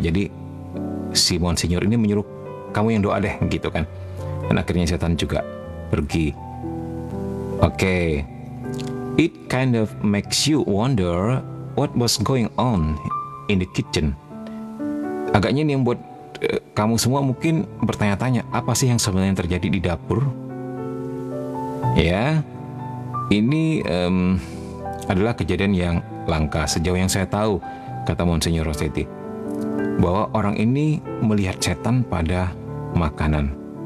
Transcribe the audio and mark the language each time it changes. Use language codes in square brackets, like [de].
[id] Jadi si Monsinyur ini menyuruh, kamu yang doa deh, gitu kan. Dan akhirnya setan juga pergi. Oke. [en] It kind of makes you wonder what was going on in the kitchen. [id] Agaknya ini yang buat kamu semua mungkin bertanya-tanya, apa sih yang sebenarnya terjadi di dapur? Ya, ini adalah kejadian yang langka sejauh yang saya tahu, kata Monsinyur Rossetti, bahwa orang ini melihat setan pada makanan.